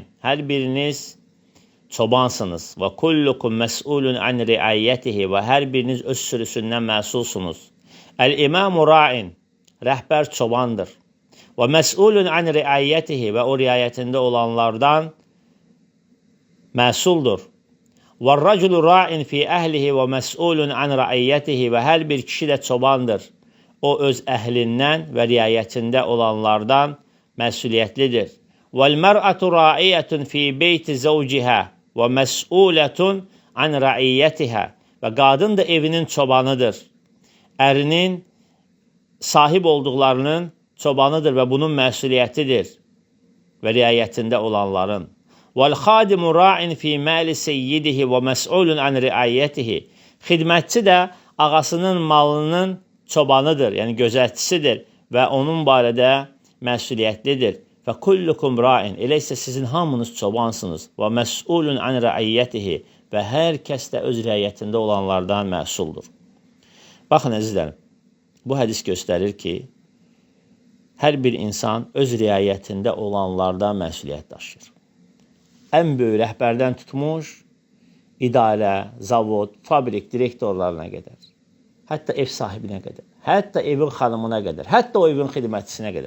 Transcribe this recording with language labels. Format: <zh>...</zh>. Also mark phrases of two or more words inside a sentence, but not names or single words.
<az>Hər biriniz çobansınız. Və</az> <ar>كلكم مسؤول عن رعيته.</ar> <az>Və hər biriniz öz sürüsündən məsulsunuz.</az> <ar>الإمام راع.</ar> <az>Rəhbər çobandır. Və</az> <ar>مسؤول عن رعيته.</ar> <az>Və o riayətində olanlardan məsuldur.</az> <ar>وَالرَّجُلُ رَاعٍ فِي أَهْلِهِ وَمَسْئُولٌ عَنْ رَعِيَّتِهِ</ar> <az>Və hər bir kişi də çobandır. O öz əhlindən və riayətində olanlardan məsuliyyətlidir.</az> <ar>وَالْمَرْأَةُ رَاعِيَةٌ فِي بَيْتِ زَوْجِهَا وَمَسْئُولَةٌ عَنْ رَعِيَّتِهَا</ar> <az>Və qadın da evinin çobanıdır. Ərinin sahib olduqlarının çobanıdır və bunun məsuliyyətidir və riayətində olanların.</az> <ar>وَالْخَادِمُ رَاعٍ فِي مَالِ سَيِّدِهِ وَمَسْئُولٌ عَنْ رِعَيَّتِهِ</ar> <az>Xidmətçi də ağasının malının çobanıdır, yəni gözətçisidir və onun barədə məsuliyyətlidir.</az> <ar>فَكُلُّكُمْ رَاعٍ</ar> <az>Elə isə sizin hamınız çobansınız.</az> <ar>وَمَسْئُولٌ عَنْ رِعَيَّتِهِ</ar> <az>Və hər kəs də öz riayətində olanlardan məsuldur. Baxın əzizlərim, bu hədis göstərir ki, hər bir insan öz riayətində olanlardan məsuliyyət daşıyır. Ən böyük rəhbərdən tutmuş, idarə, zavod, fabrik direktorlarına qədər, hətta ev sahibinə qədər, hətta evin xanımına qədər, hətta o evin xidmətçisinə qədər.</az>